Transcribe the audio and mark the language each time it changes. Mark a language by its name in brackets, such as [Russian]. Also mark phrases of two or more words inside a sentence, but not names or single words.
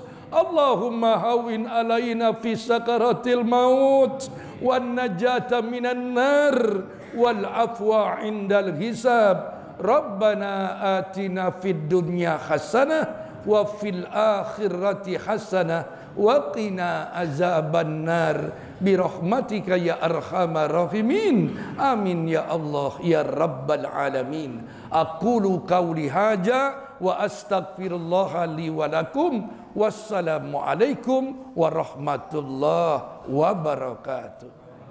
[Arabic] اللهم هون علينا في سكرات الموت والنجاة من النار والعفو عند الحساب. ربنا آتنا في الدنيا حسنة وفي الآخرة حسنة وقنا عذاب النار برحمتك يا أرحم الراحمين. آمين يا الله يا رب العالمين. أقول قولي هذا وأستغفر الله لي ولكم. والسلام عليكم ورحمة الله وبركاته.